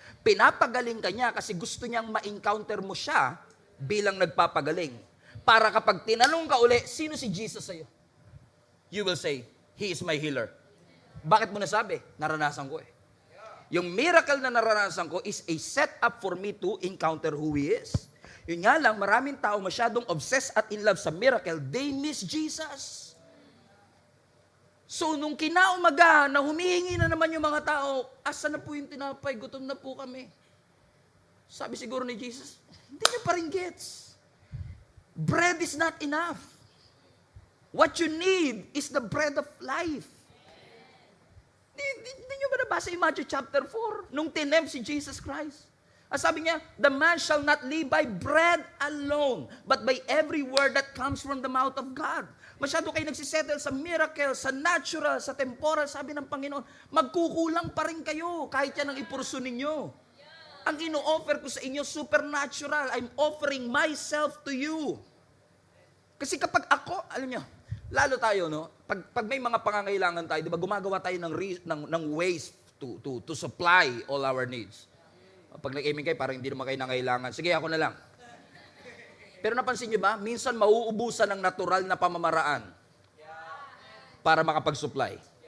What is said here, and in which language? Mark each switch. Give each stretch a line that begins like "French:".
Filipino: Pinapagaling ka niya kasi gusto niyang ma-encounter mo siya bilang nagpapagaling. Para kapag tinanong ka uli, sino si Jesus sa'yo?
English: You will say, He is my healer.
Filipino: Bakit mo nasabi? Naranasan ko eh.
English: Yung miracle na naranasan ko is a setup for me to encounter who He is.
Filipino: Yun nga lang, maraming tao masyadong obsessed at in love sa miracle,
English: they miss Jesus.
Filipino: So, nung kinaumaga na humihingi na naman yung mga tao, asa na po yung tinapay? Gutom na po kami. Sabi siguro ni Jesus, hindi niyo pa rin gets.
English: Bread is not enough. What you need is the bread of life.
Filipino: Hindi niyo ba nabasa yung Matthew chapter 4? Nung tinempt si Jesus Christ. Sabi niya,
English: the man shall not live by bread alone, but by every word that comes from the mouth of God.
Filipino: Masyado kayo nagsisettle sa miracle, sa natural, sa temporal. Sabi ng Panginoon, magkukulang pa rin kayo kahit yan ang ipurso ninyo. Ang ino-offer ko sa inyo, supernatural.
English: I'm offering myself to you.
Filipino: Kasi kapag ako, alam niyo, lalo tayo, no? Pag may mga pangangailangan tayo, di ba, gumagawa tayo ng
English: ways to supply all our needs.
Filipino: Pag nag-amen kayo, parang hindi naman kayo nangailangan. Sige, ako na lang. Pero napansin nyo ba, minsan mauubusan ng natural na pamamaraan para makapag-supply.